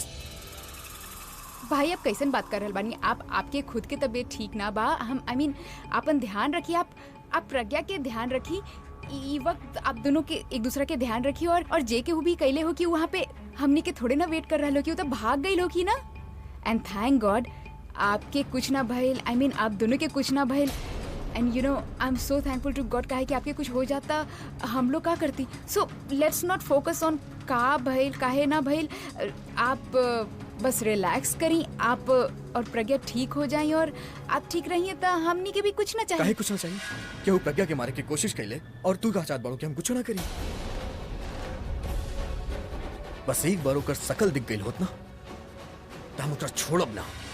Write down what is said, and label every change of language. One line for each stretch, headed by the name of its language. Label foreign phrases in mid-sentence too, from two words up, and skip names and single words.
Bhojpuri: भाई आप कैसन बात कर रहल बानी? आपके खुद के तबीयत ठीक ना बा। हम अपन ध्यान रखिए। आप प्रज्ञा के ध्यान रखी। ई वक्त आप दोनों के एक दूसरे के ध्यान रखिए और जे के भी कैले हो कि वहाँ पे हमनी के थोड़े ना वेट कर रहा लोग, तो भाग गई लोग ही ना।
English: and thank God
Bhojpuri: आपके कुछ ना भइल,
English: I mean
Bhojpuri: आप दोनों के कुछ ना भइल।
English: And you know I am so thankful to God,
Bhojpuri: काहे कि आपके कुछ हो जाता हम लोग का करती।
English: So let's not focus on
Bhojpuri: का भइल काहे ना भइल। आप बस रिलैक्स करी, आप और प्रज्ञा ठीक हो जाए और आप ठीक रहिए तो हमनी के भी कुछ ना चाहिए। काहे कुछ ना चाहिए? केहू प्रज्ञा के मारे की कोशिश कैले और तू का चाहत बाड़ू कि हम कुछ ना करी? बस एक बार ओकर शकल दिख गई होत ना तो हम ओकरा छोड़ब ना।